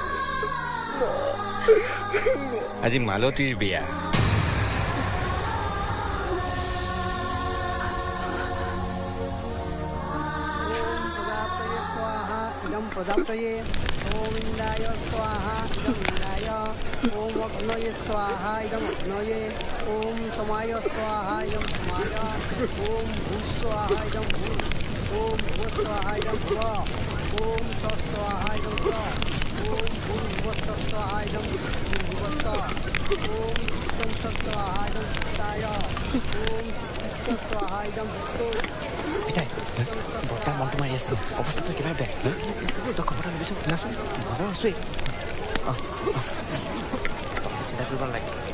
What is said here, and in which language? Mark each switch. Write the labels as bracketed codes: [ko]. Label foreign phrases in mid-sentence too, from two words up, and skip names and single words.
[as] আজি মালতীৰ বিয়া [sa] प्रजापतये ओम इंद्राय स्वाहा इदं इंद्राय ओम अग्नये स्वाहा इदं अग्नये ओम समाय स्वाहा इदं समाय ओम भू स्वाहा इदं भू ओम भू स्वाहा इदं भव ओम स स्वाहा इदं स ओम भूर्भुवस्स स्वाहा इदं भूर्भुवस्स ओम चित्तं स्वाहा इदं चित्ताय ओम चित्तस्य स्वाहा इदं भुक्तो [as] পিতাই বৰ্তাই মনটো মাৰি আছে অৱস্থাটো কিবা বেয়া তই খবৰ এটা ল'বিচোন ঘৰৰ আছোৱেই চিন্তা কৰিব নালাগে